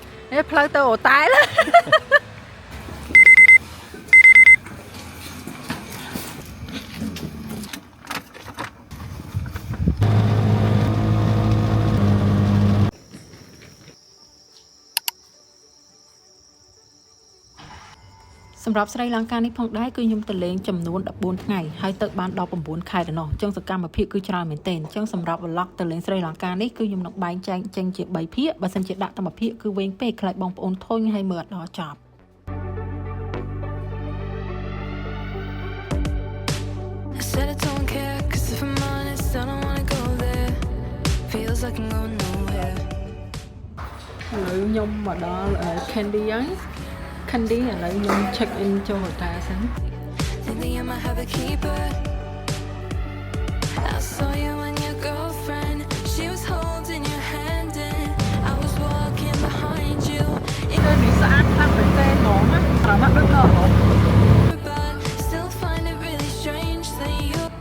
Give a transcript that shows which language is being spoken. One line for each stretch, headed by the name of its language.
Khmer: នេះផ្លូវទៅអូតែល សម្រាប់ស្រីលង្កានេះផងដែរគឺខ្ញុំទៅលេងចំនួន 14ថ្ងៃហើយទៅបានដល់9ខែទៅនោះអញ្ចឹងសកម្មភាពគឺច្រើនមែនទែនអញ្ចឹងសម្រាប់ vlog ទៅលេងស្រីលង្កានេះគឺខ្ញុំនឹងបែងចែកចេញជា3ភាគបើសិនជាដាក់តែមួយភាគគឺវែងពេកខ្លាចបងប្អូនធុញហើយមើលអត់ដល់ចប់
English: I said I don't care, 'cause if I'm honest, I don't wanna go there. feels like I'm going nowhere.
Khmer: ឥឡូវខ្ញុំមកដល់ Candy ហើយ Candy ឥឡូវខ្ញុំ check in ចូល hotel សិន
English: Think that you might have a keeper. I saw you and your girlfriend. She was holding your hand and I was walking behind you.
Khmer: nơiនេះស្អាតខ្លាំងមែនទែនហ្មងណាប្រហែលដូចនៅអឺរ៉ុប
English: But still find it really strange that you